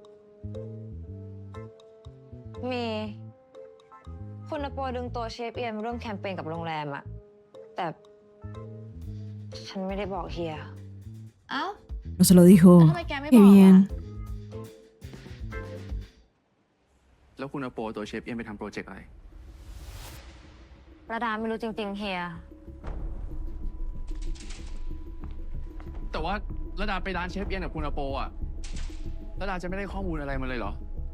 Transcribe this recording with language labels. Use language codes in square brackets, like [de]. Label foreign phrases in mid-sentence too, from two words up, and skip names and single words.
[th] มีคุณอโปดึงตัวเชฟเอียนมาร่วมแคมเปญกับโรงแรมอะแต่ฉันไม่ได้บอกเฮีย เอ้า [es] No se lo dijo. [th] แล้วทำไมแกไม่บ [es] Qué [th] อก [es] bien [th] อะ แล้วคุณอโปตัวเชฟเอียนไปทำโปรเจกต์อะไร ระดาไม่รู้จริงๆเฮีย แต่ว่าระดาไปร้านเชฟเอียนกับคุณอโปอ่ะระดาจะไม่ได้ข้อมูลอะไรมาเลยเหรอ